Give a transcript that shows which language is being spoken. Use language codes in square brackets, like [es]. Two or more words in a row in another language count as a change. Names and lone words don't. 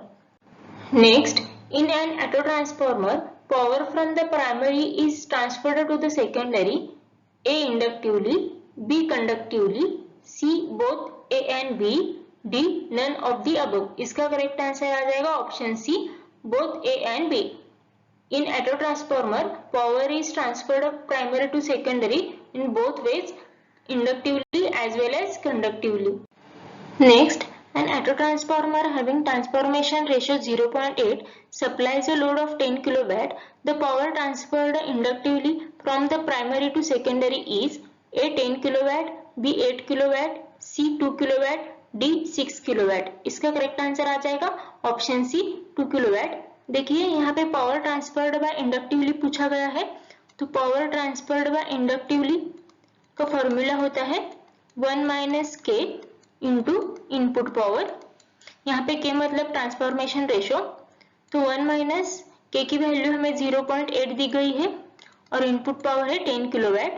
[en] Next, in an auto transformer power from the primary is transferred to the secondary, A inductively, B conductively, C both A and B, D none of the above. [hi] इसका [en] correct answer [hi] आ जाएगा [en] option C, both A and B. In auto transformer, power is transferred from primary to secondary in both ways, inductively as well as conductively. Next, an auto transformer having transformation ratio 0.8 supplies a load of 10 kW. The power transferred inductively from the primary to secondary is A 10 kW, B 8 kW, C 2 kW, D 6 kW. [hi] इसका [en] correct answer [hi] आ जाएगा [en] option C, 2 kW. [hi] देखिए यहाँ पे [en] power transferred by inductively [hi] पूछा गया है, तो [en] power transferred by inductively [hi] का फॉर्मूला होता है [en] 1 minus K into input power. [hi] यहाँ पे के मतलब [en] transformation ratio, [hi] तो [en] 1 minus K [hi] की वैल्यू हमें 0.8 दी गई है और [en] input power [hi] है 10 किलोवाट।